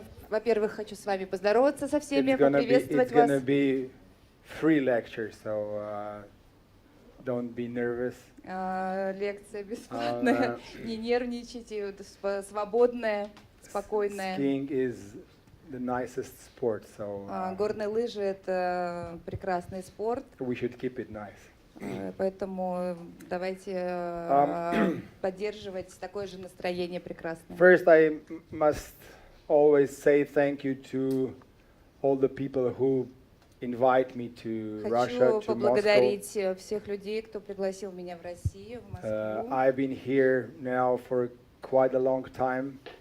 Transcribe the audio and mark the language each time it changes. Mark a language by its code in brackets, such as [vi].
[ru] Во-первых, хочу с вами поздороваться со всеми, поприветствовать вас. [en] Free lecture, so don't be nervous. [ru] Лекция бесплатная, не нервничайте, свободная, спокойная. [en] Skiing is the nicest sport, so [ru] горные лыжи — это прекрасный спорт. [en] We should keep it nice. [ru] Поэтому давайте поддерживать такое же настроение прекрасное. [en] First, I must always say thank you to all the people who invite me to Russia, to [ru] поблагодарить всех людей, кто пригласил меня в Россию, в Москву. [en] I've been here now for quite a long time,